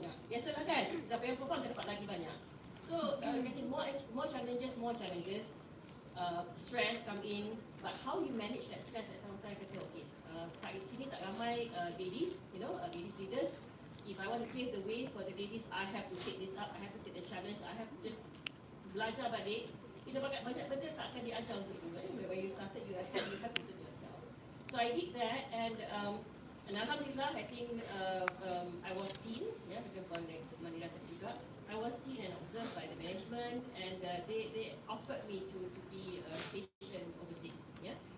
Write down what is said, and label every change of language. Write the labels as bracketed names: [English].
[Malay] Biasalah kan, siapa yang perform akan dapat lagi banyak. [English] So, getting more challenges, stress come in. But how you manage that stress at that time, kata, okay, [Malay] kat sini tak ramai [English] ladies, you know, ladies leaders. If I want to pave the way for the ladies, I have to take this up, I have to take the challenge, I have to just [Malay] belajar balik. Kita banyak benda tak akan diajar untuk itu. [English] When you started, you have to do it yourself. So I did that, and alhamdulillah, I think I was seen, yeah, [Malay] macam Puan Manira tadi juga. [English] I was seen and observed by the management, and they offered me to be stationed overseas, yeah.